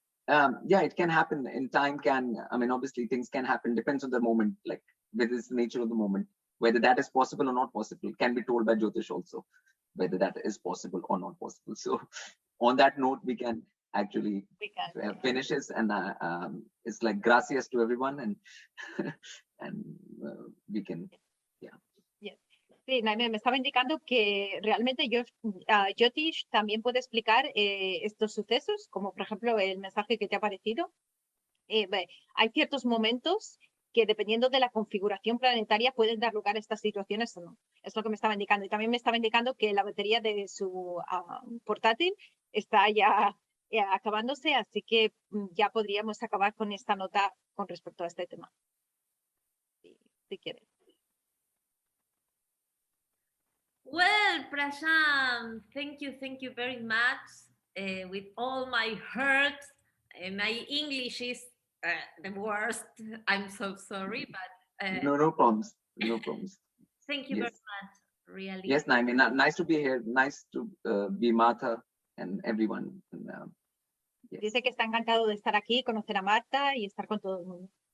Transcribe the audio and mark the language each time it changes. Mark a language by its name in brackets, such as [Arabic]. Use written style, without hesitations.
[English] Yeah, it can happen in time. Obviously things can happen, depends on the moment, like with the nature of the moment, whether that is possible or not possible. It can be told by Jyotish also, whether that is possible or not possible. So on that note, we can actually finish this, and it's like gracias to everyone, and we can [Spanish] Sí, Naime me estaba indicando que realmente Jyotish también puede explicar estos sucesos, como por ejemplo el mensaje que te ha aparecido. Hay ciertos momentos que dependiendo de la configuración planetaria pueden dar lugar a estas situaciones o no. Es lo que me estaba indicando. Y también me estaba indicando que la batería de su portátil está ya acabándose, así que ya podríamos acabar con esta nota con respecto a este tema. Si quieres. [English] Well, Prashant, thank you very much. With all my heart, my English is the worst. I'm so sorry, but no problems. No problems. Thank you very much. Really. Yes, Naime, nice to be here. Nice to be Martha and everyone. [Spanish] Dice que está encantado de estar aquí, conocer a Marta y estar con todo el mundo.